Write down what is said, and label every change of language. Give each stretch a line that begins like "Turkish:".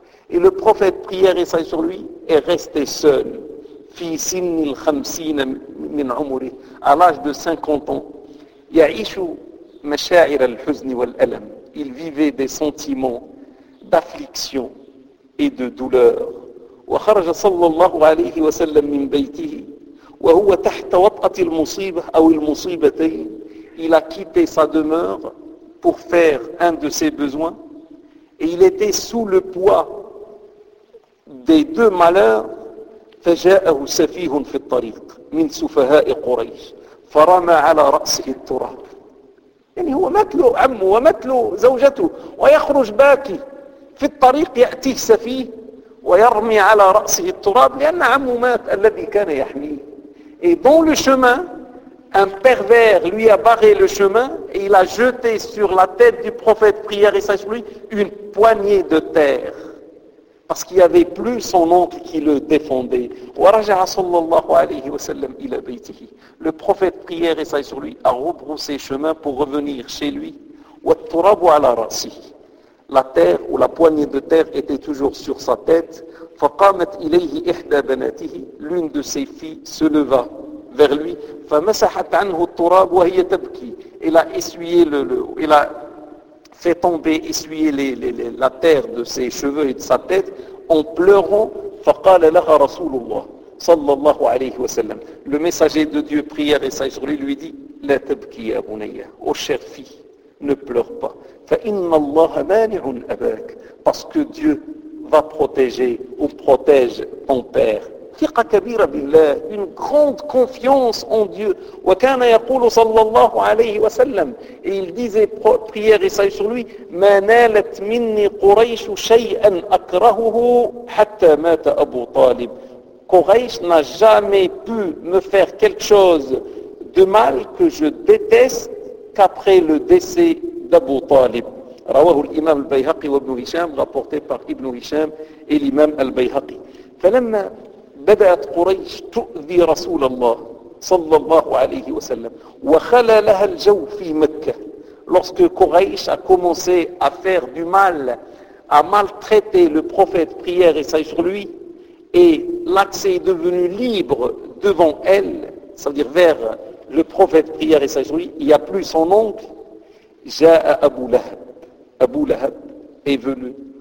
French: Et le prophète prière et sage sur lui est resté seul.
Arabic: Fi sin al-khamsin min umri,
French: à l'âge de 50 ans.
Arabic: Ya'ishu masha'ir al-huzn wal-alam.
French: Il vivait des sentiments d'affliction et de douleur.
Arabic: وخرج صلى الله عليه وسلم من بيته وهو تحت وطأة المصيبة أو المصيبتين.
French: Il a quitté sa demeure pour faire un de ses besoins et il était sous le poids des deux malheurs.
Arabic: فجاءه سفيه في الطريق من سفهاء قريش فرمى على رأسه التراب. يعني هو مثل عمه ومثل زوجته ويخرج باكي في الطريق يأتيه سفيه ويرمي على رأسه التراب لأن عمه مات الذي كان يحميه.
French: Et dans le chemin, un pervers lui a barré le chemin et il a jeté sur la tête du prophète prière et sage lui une poignée de terre parce qu'il n'y avait plus son oncle qui le défendait.
Arabic: ورجع صلى الله عليه وسلم إلى بيته.
French: Le prophète prière et sage lui a rebroussé chemin pour revenir chez lui.
Arabic: والتراب على رأسه.
French: La terre ou la poignée de terre était toujours sur sa tête.
Arabic: فقامت إليه إحدى بناته.
French: L'une de ses filles se leva vers lui.
Arabic: فمسحت عنه التراب وهي تبكي.
French: Elle a essuyé elle a fait tomber, essuyé la terre de ses cheveux et de sa tête en pleurant.
Arabic: فقال لها رسول الله صلى الله عليه وسلم.
French: Le messager de Dieu prière et sage lui dit:
Arabic: لا تبكي يا بنية.
French: Ô chère fille, ne pleure pas.
Arabic: فَإِنَّ اللَّهَ مَانِعٌ أَبَاكَ.
French: Parce que Dieu va protéger ou protège ton père.
Arabic: ثقة كبيرة بالله.
French: Une grande confiance en Dieu.
Arabic: وَكَانَ يَقُولُ صَلَّى اللَّهُ عَلَيْهِ وَسَلَّمُ.
French: Et il disait, prière et sage sur lui,
Arabic: مَا نَالَتْ مِنِّي قُرَيْشُ شَيْئًا أَكْرَهُهُ حَتَّى مَاتَ أَبُو طَالِبُ.
French: Quraysh n'a jamais pu me faire quelque chose de mal que je déteste qu'après le décès d'Abu Talib.
Arabic: رواه الإمام البيهقي وابن هشام
French: rapporté par
Arabic: ابن هشام et l'imam البيهقي. فلما بدأت قريش تؤذي رسول الله صلى الله عليه وسلم وخلى لها الجو في مكة.
French: Lorsque Quraysh a commencé à faire du mal, à maltraiter le prophète prière et sage sur lui, et l'accès est devenu libre devant elle, ça veut dire vers le prophète prière et sage lui, il n'y a plus son oncle.
Arabic: جاء أبو لهب.
French: أبو لهب est venu.